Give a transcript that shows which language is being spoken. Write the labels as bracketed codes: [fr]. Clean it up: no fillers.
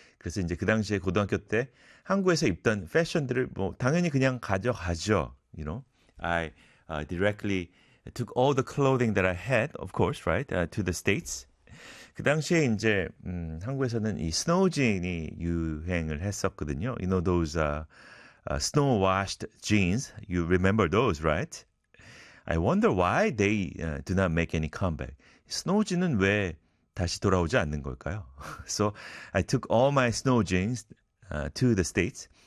[ko] 그래서 이제 그 당시에 고등학교 때 한국에서 입던 패션들을 뭐 당연히 그냥 가져가죠. [en] You know, I directly took all the clothing that I had, of course, right, to the States. [ko] 그 당시에 이제 한국에서는 이 스노우진이 유행을 했었거든요. [en] You know those snow washed jeans? You remember those, right? I wonder why they do not make any comeback. [ko] 스노우진은 왜 다시 돌아오지 않는 걸까요? [en] So I took all my snow jeans to the States.